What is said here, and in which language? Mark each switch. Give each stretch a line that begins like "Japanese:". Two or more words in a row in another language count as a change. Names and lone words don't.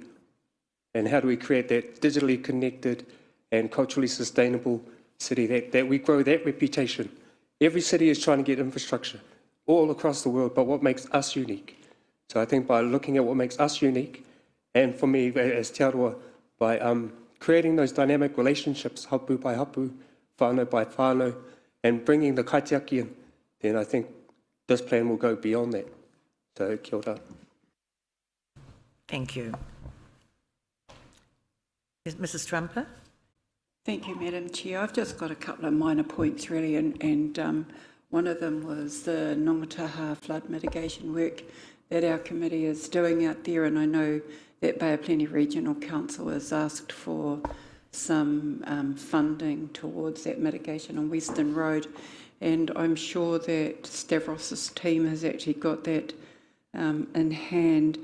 English: And how do we create that digitally connected and culturally sustainable city, that we grow that reputation? Every city is trying to get infrastructure all across the world, but what makes us unique? So I think by looking at what makes us unique, and for me as Te Aroa, by creating those dynamic relationships, hapu by hapu, whānau by whānau, and bringing the kaitiaki in, then I think this plan will go beyond that.
Māori: So kia ora.
English: Thank you. Mrs. Trumper? Thank you, Madam Chair. I've just got a couple of minor points, really, and one of them was the Nongataha flood mitigation work that our committee is doing out there, and I know that Bay of Plenty Regional Council has asked for some funding towards that mitigation on Western Road, and I'm sure that Stavros' team has actually got that in hand.